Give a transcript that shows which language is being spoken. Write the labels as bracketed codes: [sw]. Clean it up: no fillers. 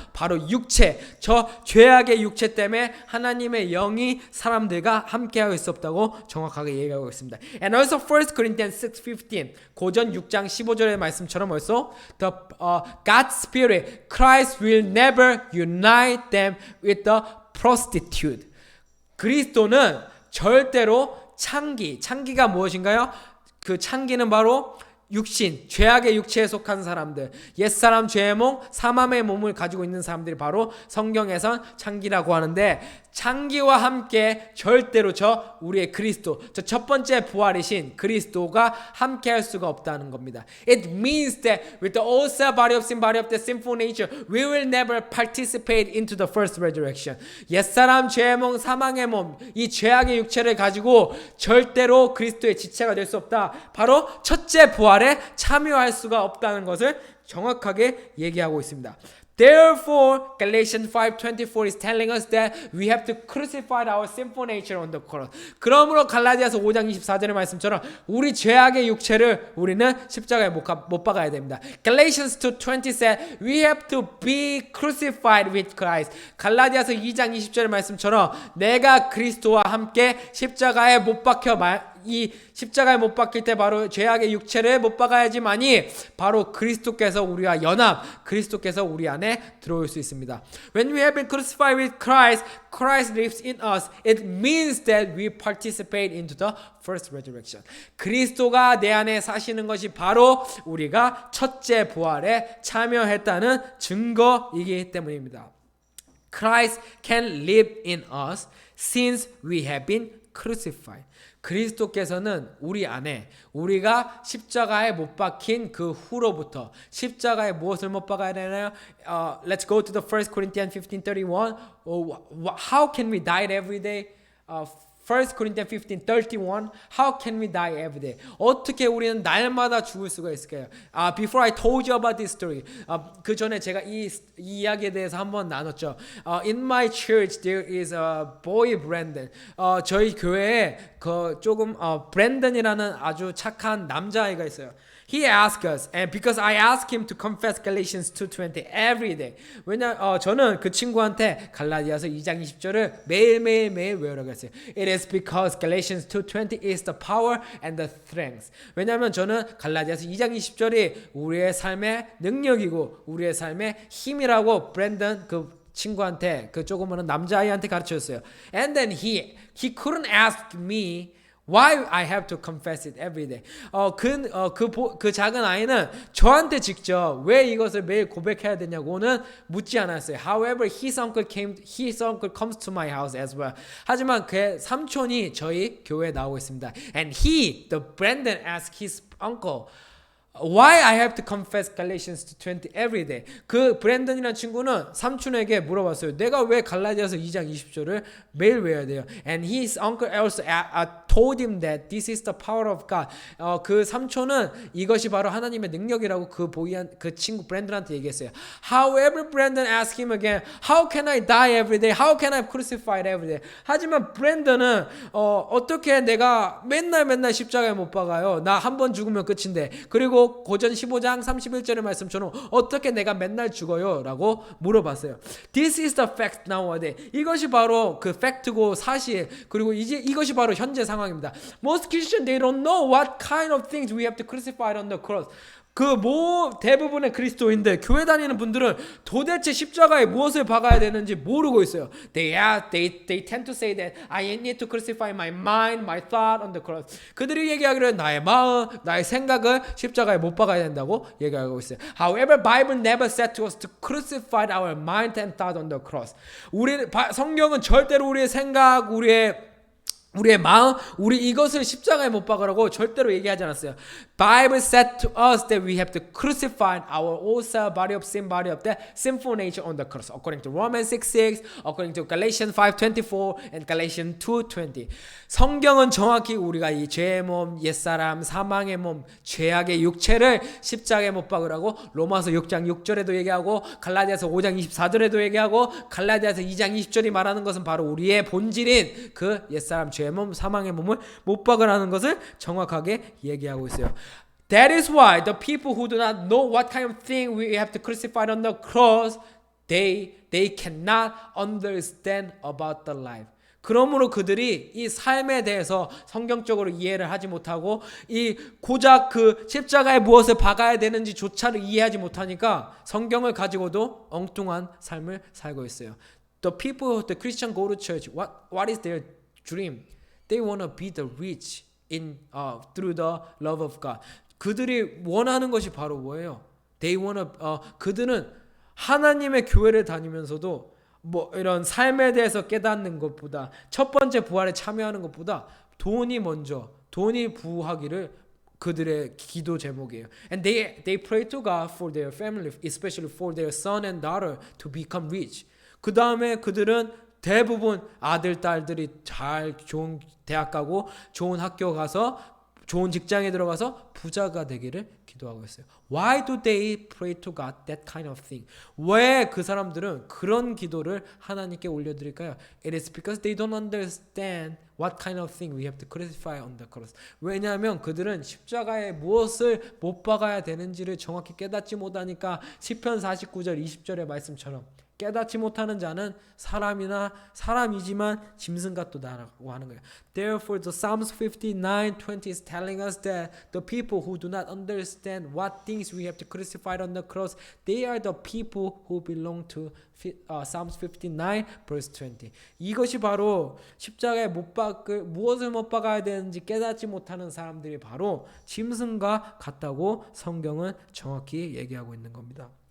[ko] 바로 육체, 저 죄악의 육체 때문에 하나님의 영이 사람들과 함께하고 수 없다고 정확하게 얘기하고 있습니다. [en] And also 1 Corinthians 6:15 [ko] 고전 6장 15절의 말씀처럼 벌써 [en] God's Spirit, Christ will never unite them with the prostitute. [ko] 그리스도는 절대로 창기가 무엇인가요? 그 창기는 바로 육신, 죄악의 육체에 속한 사람들, 옛사람 죄의 몸, 사망의 몸을 가지고 있는 사람들이 바로 성경에선 창기라고 하는데 창기와 함께 절대로 우리의 그리스도, 저 첫 번째 부활이신 그리스도가 함께 할 수가 없다는 겁니다. [en] It means that with the old self, body of sin, body of the sinful nature, we will never participate into the first resurrection. [ko] 옛사람 죄의 몸, 사망의 몸, 이 죄악의 육체를 가지고 절대로 그리스도의 지체가 될 수 없다. 바로 첫째 부활에 참여할 수가 없다는 것을 정확하게 얘기하고 있습니다. [en] Therefore, Galatians 5:24 is telling us that we have to crucify our sinful nature on the cross. [ko] 그러므로 갈라디아서 5장 24절의 말씀처럼 우리 죄악의 육체를 우리는 십자가에 못 박아야 됩니다. [en] Galatians 2:20 said we have to be crucified with Christ. [ko] 갈라디아서 2장 20절의 말씀처럼 내가 그리스도와 함께 십자가에 못 박혀 이 십자가에 못 박힐 때 바로 죄악의 육체를 못 박아야지만이 바로 그리스도께서 우리와 연합, 그리스도께서 우리 안에 들어올 수 있습니다. [en] When we have been crucified with Christ, Christ lives in us. It means that we participate into the first resurrection. [ko] 그리스도가 내 안에 사시는 것이 바로 우리가 첫째 부활에 참여했다는 증거이기 때문입니다. [en] Christ can live in us since we have been crucified. [ko] 그리스도께서는 우리 안에 우리가 십자가에 못 박힌 그 후로부터 십자가에 무엇을 못 박아야 되나요? [en] Let's go to the 1 Corinthians 15:31. How can we die every day? 1 Corinthians 15:31. How can we die every day? [ko] 어떻게 우리는 날마다 죽을 수가 있을까요? [en] Before I told you about this story. [ko] 그 전에 제가 이 이야기에 대해서 한번 나눴죠. [en] In my church there is a boy Brandon. [ko] 저희 교회에 그 조금 브랜던이라는 아주 착한 남자아이가 있어요. [en] He asked us, and because I asked him to confess Galatians 2:20 every day. [ko] 저는 그 친구한테 갈라디아서 2장 20절을 매일 외우라고 했어요. [en] It is because Galatians 2:20 is the power and the strength. [ko] 왜냐하면 저는 갈라디아서 2장 20절이 우리의 삶의 능력이고 우리의 삶의 힘이라고 브랜던 그 친구한테 그 조그마한 남자아이한테 가르쳤어요. [en] And then he couldn't ask me why I have to confess it every day. [ko] 그 작은 아이는 저한테 직접 왜 이것을 매일 고백해야 되냐고는 묻지 않았어요. [en] However, his uncle comes to my house as well. [ko] 하지만 그의 삼촌이 저희 교회에 나오고 있습니다. [en] And Brandon asked his uncle, why I have to confess Galatians 2:20 every day. [ko] 그 브랜던이라는 친구는 삼촌에게 물어봤어요. 내가 왜 갈라디아서 2장 20절을 매일 외워야 돼요? [en] And his uncle also told him that this is the power of God. [ko] 그 삼촌은 이것이 바로 하나님의 능력이라고 그 친구 브랜던한테 얘기했어요. [en] However, Brandon asked him again, how can I die every day? How can I crucified every day? [ko] 하지만 브랜던은 어떻게 내가 맨날 십자가에 못 박아요? 나 한 번 죽으면 끝인데. 그리고 고전 15장 31절의 말씀처럼 어떻게 내가 맨날 죽어요? 라고 물어봤어요. [en] This is the fact nowadays. [ko] 이것이 바로 그 팩트고 사실 그리고 이것이 바로 현재 상황입니다. [en] Most Christians they don't know what kind of things we have to crucify on the cross. [ko] 대부분의 그리스도인들, 교회 다니는 분들은 도대체 십자가에 무엇을 박아야 되는지 모르고 있어요. [en] They tend to say that I need to crucify my mind, my thought on the cross. [ko] 그들이 얘기하기를 나의 마음, 나의 생각을 십자가에 못 박아야 된다고 얘기하고 있어요. [en] However, Bible never said to us to crucify our mind and thought on the cross. [ko] 성경은 절대로 우리의 생각, 우리의 마음, 이것을 십자가에 못 박으라고 절대로 얘기하지 않았어요. [en] Bible said to us that we have to crucify our old self, body of sin, body of death, sinful nature on the cross. According to Romans 6:6, according to Galatians 5:24, and Galatians 2:20. [ko] 성경은 정확히 우리가 이 죄의 몸, 옛사람, 사망의 몸, 죄악의 육체를 십자가에 못 박으라고 로마서 6장 6절에도 얘기하고 갈라디아서 5장 24절에도 얘기하고 갈라디아서 2장 20절이 말하는 것은 바로 우리의 본질인 그 옛사람, 죄의 몸, 사망의 몸을 못 박으라는 것을 정확하게 얘기하고 있어요. [en] That is why the people who do not know what kind of thing we have to crucify on the cross, they cannot understand about the life. [ko] 그러므로 그들이 이 삶에 대해서 성경적으로 이해를 하지 못하고 고작 그 십자가에 무엇을 박아야 되는지조차를 이해하지 못하니까 성경을 가지고도 엉뚱한 삶을 살고 있어요. [en] The people, the Christian go to church. What is their dream? They want to be the rich through the love of God. [ko] 그들이 원하는 것이 바로 뭐예요? 그들은 하나님의 교회를 다니면서도 이런 삶에 대해서 깨닫는 것보다 첫 번째 부활에 참여하는 것보다 돈이 부하기를 그들의 기도 제목이에요. [en] And they pray to God for their family, especially for their son and daughter to become rich. [ko] 그 다음에 그들은 대부분 아들, 딸들이 좋은 대학 가고 좋은 학교 가서 좋은 직장에 들어가서 부자가 되기를 기도하고 있어요. [en] Why do they pray to God that kind of thing? [ko] 왜 그 사람들은 그런 기도를 하나님께 올려드릴까요? [en] It is because they don't understand what kind of thing we have to crucify on the cross. [ko] 왜냐하면 그들은 십자가에 무엇을 못 박아야 되는지를 정확히 깨닫지 못하니까 시편 49절 20절의 말씀처럼 깨닫지 못하는 자는 사람이지만 짐승 같도다라고 하는 거예요. [en] Therefore, the Psalms 59:20 is telling us that the people who do not understand what things we have to crucify on the cross, they are the people who belong to Psalms 59 verse 20. [ko] 이것이 바로 십자가에 무엇을 못 박아야 되는지 깨닫지 못하는 사람들이 바로 짐승과 같다고 성경은 정확히 얘기하고 있는 겁니다.